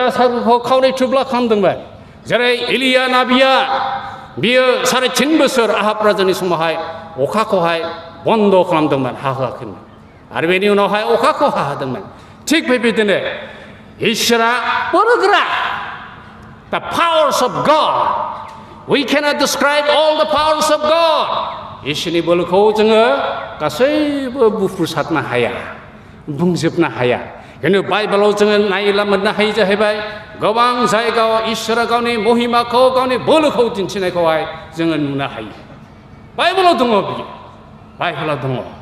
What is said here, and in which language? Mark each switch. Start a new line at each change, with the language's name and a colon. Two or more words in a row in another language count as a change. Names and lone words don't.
Bodo: सागरखौ खावनै थुब्ला खालामदोंमोन जेरै एलिया नाबिया बियो 3.5 बोसोर आहब राजानि समावहाय अखाखौहाय बन्द खालामदोंमोन हाहोआखैमोन आरो बेनि उनावहाय अखाखौ हाहोदोंमोन थिग बेबायदिनो इसोरा बोलोगोरा
English: the powers of God we cannot describe all the powers of God
Bodo: इसोरनि बोलोखौ जोङो गासैबो बुफ्रुसारनो हाया बुंजोबनो हाया खिन्थु बाइबेलाव जोङो नायोब्ला मोननो हायो जाहैबाय गोबां जायगायाव इसोरा गावनि महिमाखौ गावनि बोलोखौ दिन्थिनायखौहाय जोङो नुनो हायो बाइबेलाव दङ बियो बाइबेलाव दङ